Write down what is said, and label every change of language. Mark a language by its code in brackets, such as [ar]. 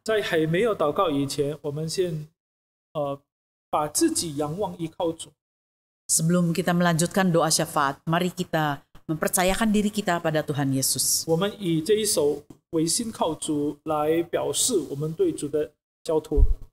[zh] 在还没有祷告以前，我们先把自己仰望依靠主。 [id] Sebelum kita melanjutkan doa syafaat, mari kita mempercayakan diri kita pada Tuhan Yesus. [zh] 我们以这一首唯心靠主来表示我们对主的交托。